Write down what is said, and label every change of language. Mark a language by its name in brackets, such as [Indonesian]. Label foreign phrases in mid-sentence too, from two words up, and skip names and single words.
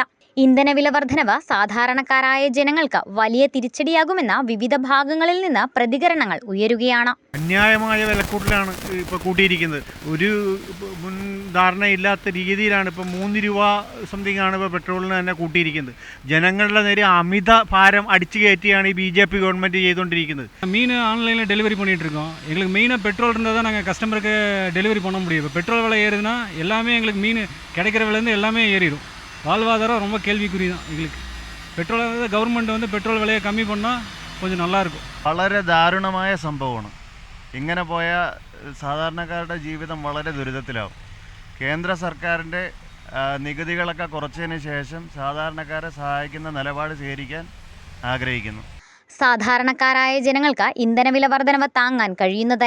[Malayalam] ഇന്ധനവില വർധനവ് സാധാരണക്കാരായ ജനങ്ങൾക്ക് വലിയ തിരിച്ചടിയാകുമെന്ന വിവിധ ഭാഗങ്ങളിൽ നിന്ന് പ്രതികരണങ്ങൾ ഉയരുകയാണ്. അന്യായമായ വിലക്കൂട്ടലാണ് ഇപ്പോൾ കൂട്ടിയിരിക്കുന്നത്. ഒരു മുൻധാരണയില്ലാത്ത രീതിയിലാണ് ഇപ്പോൾ 3 രൂപ സംതിങ് ആണ് ഇപ്പോൾ പെട്രോളിന് തന്നെ കൂട്ടിയിരിക്കുന്നത്. ജനങ്ങളുടെ നേരെ അമിത ഭാരം അടിച്ചു കയറ്റിയാണ് ഈ BJP ഗവൺമെൻറ് ചെയ്തുകൊണ്ടിരിക്കുന്നത്. [Tamil] மீன் [English] online delivery [Tamil] பண்ணிகிட்டு இருக்கோம். எங்களுக்கு மெயினாக பெட்ரோல் இருந்தால் தான் நாங்கள் கஸ்டமருக்கு டெலிவரி பண்ண முடியும். இப்போ பெட்ரோல் விலை ஏறுதுன்னா எல்லாமே எங்களுக்கு மீன் கிடைக்கிற விலைருந்து எல்லாமே ஏறிடும். வாழ்வாதாரம் ரொம்ப கேள்விக்குறி தான் எங்களுக்கு. பெட்ரோல் கவர்மெண்ட் பெட்ரோல் விலையை கம்மி பண்ணால் கொஞ்சம் நல்லாயிருக்கும். [Malayalam] വളരെ ദാരുണമായ സംഭവമാണ്. ഇങ്ങനെ പോയാൽ സാധാരണക്കാരുടെ ജീവിതം വളരെ ദുരിതത്തിലാവും. കേന്ദ്ര സർക്കാരിൻ്റെ നികുതികളൊക്കെ കുറച്ചതിന് ശേഷം സാധാരണക്കാരെ സഹായിക്കുന്ന നിലപാട് സ്വീകരിക്കാൻ ആഗ്രഹിക്കുന്നു. സാധാരണക്കാരായ ജനങ്ങൾക്ക് ഇന്ധനവില വർധനവ് താങ്ങാൻ കഴിയുന്നതല്ല.